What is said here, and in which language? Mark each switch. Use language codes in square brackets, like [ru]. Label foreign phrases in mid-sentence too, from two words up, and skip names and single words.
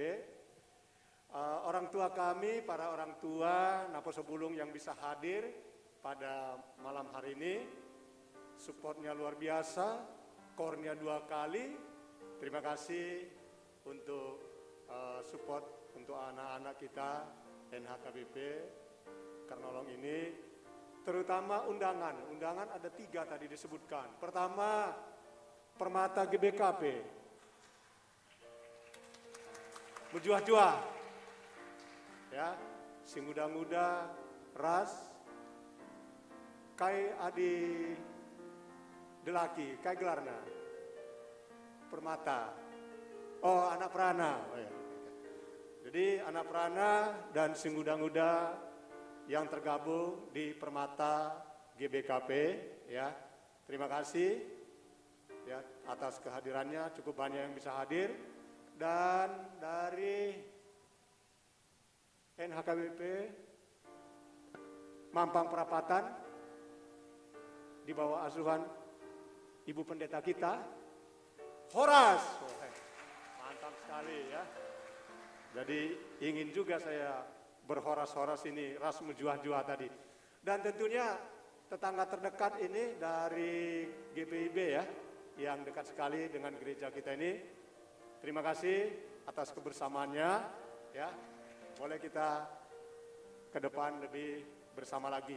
[id] Orang tua kami, para orang tua Naposo Bulung yang bisa hadir pada malam hari ini, supportnya luar biasa, core-nya 2 kali. Terima kasih untuk support untuk anak-anak kita NHKBP Kernolong ini, terutama undangan ada 3 tadi disebutkan. Pertama, [btx] Permata GBKP, berjuah-juah, ya, si muda-muda, ras, kai adi delaki, kai gelarna, Permata, oh anak perana, oh, ya. [id] Jadi [btx] anak perana [id] dan [btx] si muda-muda [id] yang tergabung di Permata GBKP, ya, terima kasih. Ya, atas kehadirannya, cukup banyak yang bisa hadir. Dan dari NHKBP Mampang Perapatan di bawah asuhan Ibu Pendeta kita Horas. Mantap sekali ya. Jadi ingin juga saya berhoras-horas ini, [btx] ras menjuah-juah tadi. [id] Dan tentunya tetangga terdekat ini dari GPIB ya, yang dekat sekali dengan gereja kita ini. Terima kasih atas kebersamaannya ya. Boleh kita ke depan lebih bersama lagi.